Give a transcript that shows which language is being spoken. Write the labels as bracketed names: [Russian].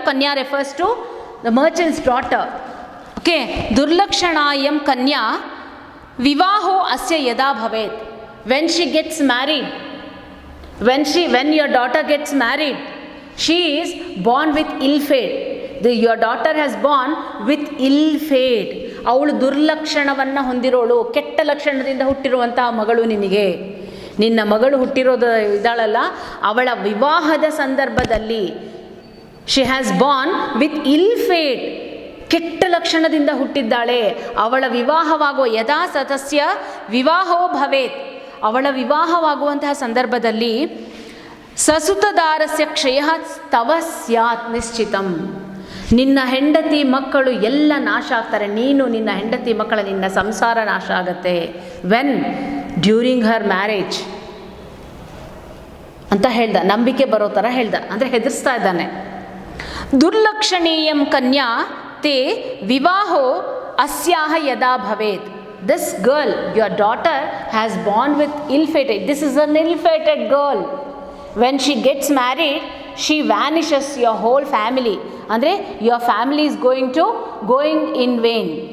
[English] ಕನ್ಯಾ refers to the merchant's daughter. Okay, [Sanskrit] ದುರ್ಲಕ್ಷಣಾಯಂ ಕನ್ಯಾ ವಿವಾಹೋ ಅಸ್ಯ ಯದಾ ಭವೇತ್, [English] When she gets married, when your daughter gets married, she is born with ill fate. Your daughter has born with ill fate. [Kannada] ಅವಳು ದುರ್ಲಕ್ಷಣವನ್ನು ಹೊಂದಿರೋಳು, ಕೆಟ್ಟ ಲಕ್ಷಣದಿಂದ ಹುಟ್ಟಿರುವಂತಹ ಮಗಳು ನಿನಗೆ. ನಿನ್ನ ಮಗಳು ಹುಟ್ಟಿರೋದು ಇದ್ದಾಳಲ್ಲ, ಅವಳ ವಿವಾಹದ ಸಂದರ್ಭದಲ್ಲಿ [English] she has born with ill fate, [Kannada] ಕೆಟ್ಟ ಲಕ್ಷಣದಿಂದ ಹುಟ್ಟಿದ್ದಾಳೆ. ಅವಳ ವಿವಾಹವಾಗುವ [Sanskrit] ಯದಾ ಸತಸ್ಯ ವಿವಾಹೋ ಭವೇತ್, [Kannada] ಅವಳ ವಿವಾಹವಾಗುವಂತಹ ಸಂದರ್ಭದಲ್ಲಿ [Sanskrit] ಸಸುತದಾರಸ್ಯ ಕ್ಷಯ ತವ ಸ್ಯಾತ್ ನಿಶ್ಚಿತಂ, [Kannada] ನಿನ್ನ ಹೆಂಡತಿ ಮಕ್ಕಳು ಎಲ್ಲ ನಾಶ ಆಗ್ತಾರೆ. ನೀನು, ನಿನ್ನ ಹೆಂಡತಿ ಮಕ್ಕಳ, ನಿನ್ನ ಸಂಸಾರ ನಾಶ ಆಗತ್ತೆ. ವೆನ್? [English] during her marriage [Kannada] ಅಂತ ಹೇಳ್ದ, ನಂಬಿಕೆ ಬರೋ ಥರ ಹೇಳ್ದ, ಅಂದರೆ ಹೆದರ್ಸ್ತಾ ಇದ್ದಾನೆ. [Sanskrit] ದುರ್ಲಕ್ಷಣೀಯಂ ಕನ್ಯಾ ತೇ ವಿವಾಹೋ ಅಸ್ಯಾಹ ಯದಾ ಭವೇತ್. [English] This girl, your daughter, has born with ill-fated. This is an ill-fated girl. When she gets married, she vanishes your whole family. ಅಂದರೆ your family is going in vain.